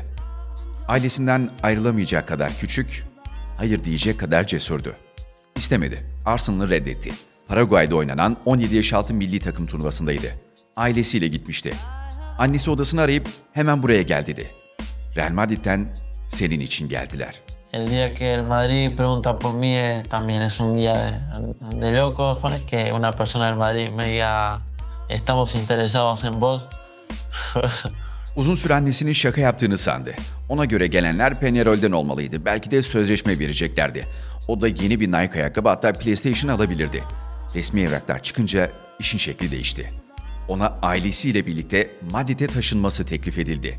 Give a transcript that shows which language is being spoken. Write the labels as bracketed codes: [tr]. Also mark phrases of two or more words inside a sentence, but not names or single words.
[tr] Ailesinden ayrılamayacak kadar küçük, hayır diyecek kadar cesurdu. İstemedi, Arsenal'ı reddetti. Paraguay'da oynanan 17 yaş altı milli takım turnuvasındaydı. Ailesiyle gitmişti. Annesi odasını arayıp hemen buraya gel dedi. Real Madrid'den senin için geldiler. [es] El día que el Madrid pregunta por mí también es un día de locos, que una persona del Madrid me diga estamos interesados en vos. [tr] Uzun süre annesinin şaka yaptığını sandı. Ona göre gelenler Peñarol'den olmalıydı. Belki de sözleşme vereceklerdi. O da yeni bir Nike ayakkabı hatta PlayStation alabilirdi. Resmi evraklar çıkınca işin şekli değişti. Ona ailesiyle birlikte Madrid'e taşınması teklif edildi.